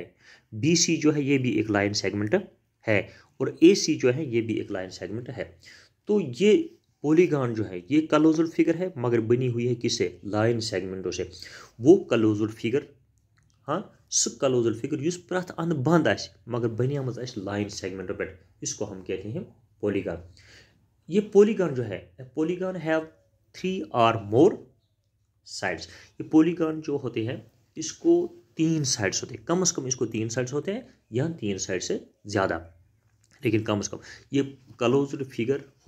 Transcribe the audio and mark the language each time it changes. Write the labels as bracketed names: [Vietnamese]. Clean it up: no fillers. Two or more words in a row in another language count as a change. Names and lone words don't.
[Hindi] बी सी जो है ये भी एक [English] line segment [Hindi] है और ए सी जो है ये भी एक [English] line segment [Hindi] है। तो ये पॉलीगॉन जो है ये [English] closed figure [Hindi] है, मगर बनी हुई है किससे, [English] line segments [Hindi] से। [Kashmiri] वो [English] closed figure, [Kashmiri] हाँ, सह [English] closed figure [Kashmiri] युस प्रथ अंद बंद आसि मगर बनियामज आसि [English] line segments [Kashmiri] पे, [Hindi] इसको हम कहते हैं पॉलीगॉन। ये पॉलीगॉन जो है, [English] polygon have 3 or more sides. [Hindi] ये पॉलीगॉन जो होते हैं इसको 3 साइड्स होते हैं, कम से कम इसको 3 साइड्स होते हैं या 3 साइड से ज़्यादा, लेकिन कम से कम ये [English] closed figure [Hindi] हो।